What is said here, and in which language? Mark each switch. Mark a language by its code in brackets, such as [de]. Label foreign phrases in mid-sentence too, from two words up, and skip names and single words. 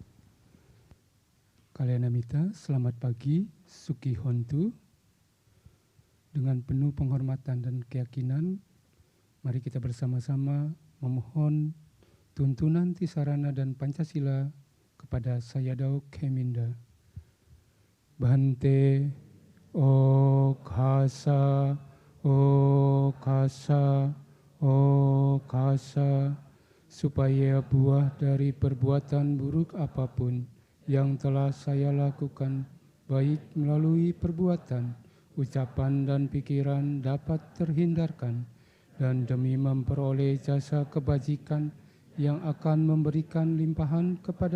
[id] Kalyanamita, selamat pagi, [pi] Suki Hontu. [id] Dengan penuh penghormatan dan keyakinan, mari kita bersama-sama memohon tuntunan Tisarana dan Pancasila kepada Sayadaw Keminda. [pi] Bhante o khasa, [id] supaya buah dari perbuatan buruk apapun yang telah saya lakukan, baik melalui perbuatan, ucapan dan pikiran dapat terhindarkan, dan demi memperoleh jasa kebajikan yang akan memberikan limpahan kepada